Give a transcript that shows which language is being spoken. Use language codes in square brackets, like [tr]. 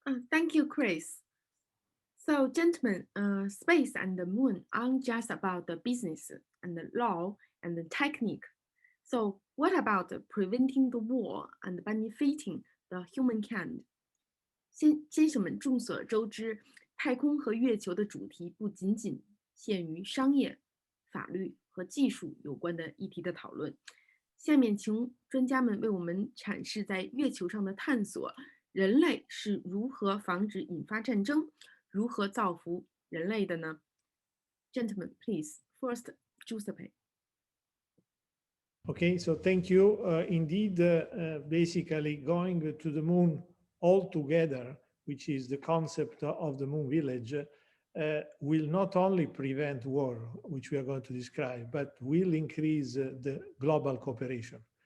[en] Thank you, Chris. So, gentlemen, space and the moon aren't just about the business and the law and the technique. So, what about preventing the war and benefiting the humankind? [zh] 先生们，众所周知，太空和月球的主题不仅仅限于商业、法律和技术有关的议题的讨论。下面，请专家们为我们阐释在月球上的探索，人类是如何防止引发战争，如何造福人类的呢 ？ [en] Gentlemen, please. First, Giuseppe. Okay, so thank you. Indeed, basically going to the moon all together, which is the concept of the moon village, will not only prevent war, which we are going to describe, but will increase the global cooperation.